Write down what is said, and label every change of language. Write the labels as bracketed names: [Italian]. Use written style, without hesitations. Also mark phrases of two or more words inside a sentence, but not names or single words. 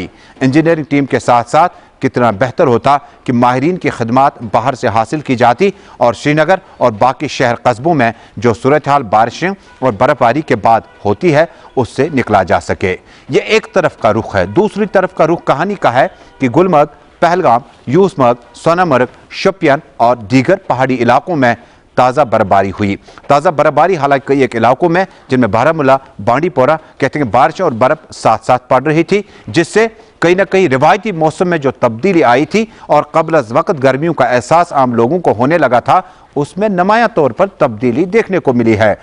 [English] engineering team [Urdu] کے ساتھ ساتھ کتنا بہتر ہوتا کہ ماہرین کی خدمات باہر سے حاصل کی جاتی اور سری نگر اور باقی شہر قصبوں میں جو صورتحال بارشیں اور برف باری کے بعد ہوتی ہے اس سے نکلا جا سکے۔ یہ ایک طرف کا رخ ہے۔ دوسری طرف کا رخ کہانی کا ہے کہ گلمرگ، پہلگام، یوسمرگ، سونامرگ، شپین اور دیگر پہاڑی علاقوں میں تازہ برفباری ہوئی۔ تازہ برفباری حالانکہ کئی ایک علاقوں میں جن میں بارہمولہ، بانڈی پورہ کہتے ہیں کہ بارشیں اور برف ساتھ ساتھ پڑ رہی تھی، جس سے کہیں نہ کہیں روایتی موسم میں جو تبدیلی آئی تھی اور قبل از وقت گرمیوں کا احساس عام لوگوں کو ہونے لگا تھا اس میں نمایاں طور پر تبدیلی دیکھنے کو ملی ہے۔